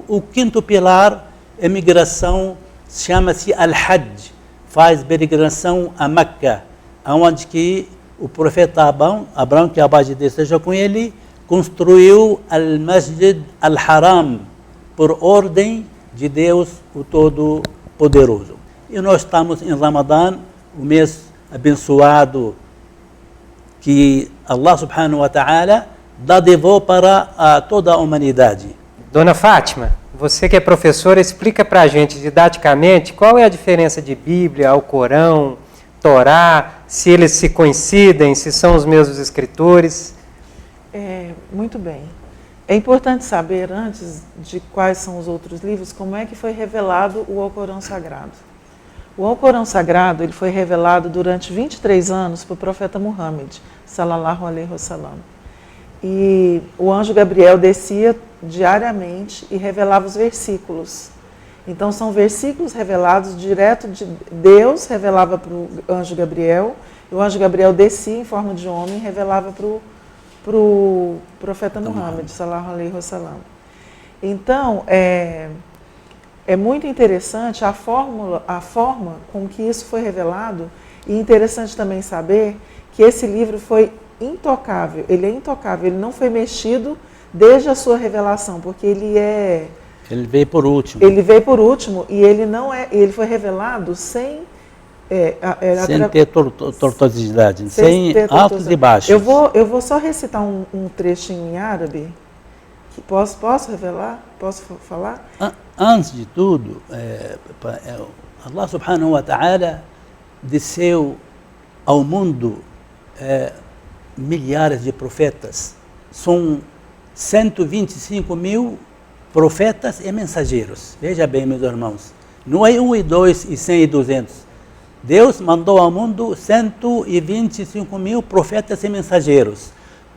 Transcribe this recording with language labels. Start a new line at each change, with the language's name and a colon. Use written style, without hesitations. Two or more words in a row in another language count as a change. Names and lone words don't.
Portuguese: O quinto pilar é migração, chama-se Al-Hajj, faz peregrinação a Meca, onde que o profeta Abraão, que a paz de Deus esteja com ele, construiu Al-Masjid Al-Haram, por ordem de Deus, o Todo-Poderoso. E nós estamos em Ramadã, o mês abençoado, que
Arabic: الله سبحانه وتعالى
Portuguese: dadivou para toda a humanidade. Dona Fátima, você que é professora, explica para a gente didaticamente qual é a diferença de Bíblia, Alcorão, Torá, se eles se coincidem, se são os mesmos escritores. Muito bem. É importante saber, antes de quais são os outros livros, como é que foi revelado o Alcorão Sagrado. O Alcorão Sagrado ele foi revelado durante 23 anos para o profeta Muhammad,
Arabic: صلى الله عليه وسلم.
Portuguese: E o anjo Gabriel descia diariamente e revelava os versículos. Então são versículos revelados direto de Deus, revelava para o anjo Gabriel, e o anjo Gabriel descia em forma de homem e revelava para o profeta Muhammad,
Arabic: صلى الله عليه وسلم.
Portuguese: Então, é muito interessante a forma com que isso foi revelado, e interessante também saber que esse livro foi intocável, ele é intocável, ele não foi mexido desde a sua revelação, porque ele veio por último. Ele veio por último e ele foi revelado sem ter tortuosidade, sem altos e baixos. Eu vou só recitar um trechinho em árabe. Posso revelar? Posso falar? Antes de tudo,
Arabic: الله سبحانه وتعالى
Portuguese: desceu ao mundo milhares de profetas. São 125 mil profetas e mensageiros. Veja bem, meus irmãos. Não é 1 e 2 e 100 e 200. Deus mandou ao mundo 125 mil profetas e mensageiros.